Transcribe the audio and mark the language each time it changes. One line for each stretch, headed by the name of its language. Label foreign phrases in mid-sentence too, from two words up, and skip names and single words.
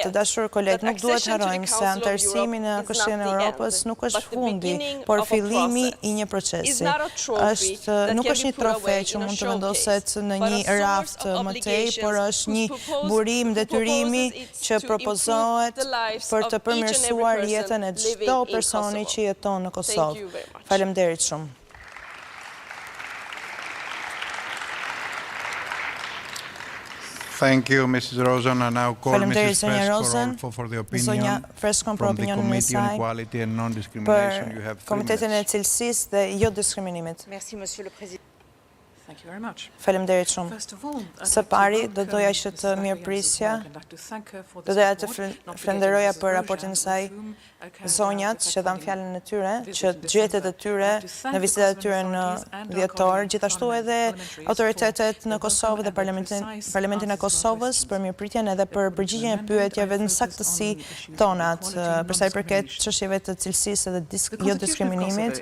Albanian: Të dashur kolegë, nuk duhet harrojmë se antarësimi në Këshillin e Europës nuk është fundi, por fillimi I një procesi. Nuk është një trofe që mund të vendoset në një raft më tej, por është një burim detyrimi që propozohet për të përmirësuar jetën e çdo personi që jeton në Kosovë. Faleminderit shumë.
English: Thank you, Mrs. Rosen. I now call Mrs. Fresk for the opinion from the Committee on Equality and Non-Discrimination. You have 3
Albanian: Komitetin e
English: minutes.
Albanian: cilësisë dhe jo diskriminimit. Faleminderit shumë. Së pari, do doja që të mirëprisja, do doja të falenderoja për raportin e saj zonjat që dhanë fjalën e tyre, që gjetët e tyre në vizitat e tyre në dhjetor, gjithashtu edhe autoritetet në Kosovë dhe Parlamentin e Kosovës për mirëpritjen edhe për përgjigjen e pyetjeve në saktësi tonat, përsa I përket çështjeve të cilësisë dhe jo diskriminimit.